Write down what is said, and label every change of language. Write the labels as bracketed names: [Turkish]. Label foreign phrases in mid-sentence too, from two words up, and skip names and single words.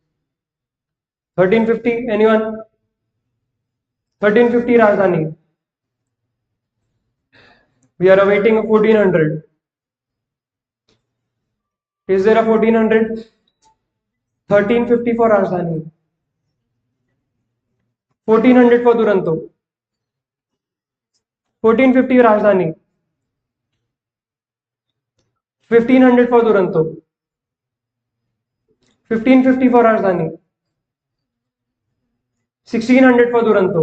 [English] 1350, anyone? 1350 Rajdhani. We are awaiting a 1400. Is there a 1400? 1350 for Rajdhani. 1400 for Duranto. 1450 Rajdhani. 1500 for Duranto. 1550 for Rajdhani. 1600 for Duranto.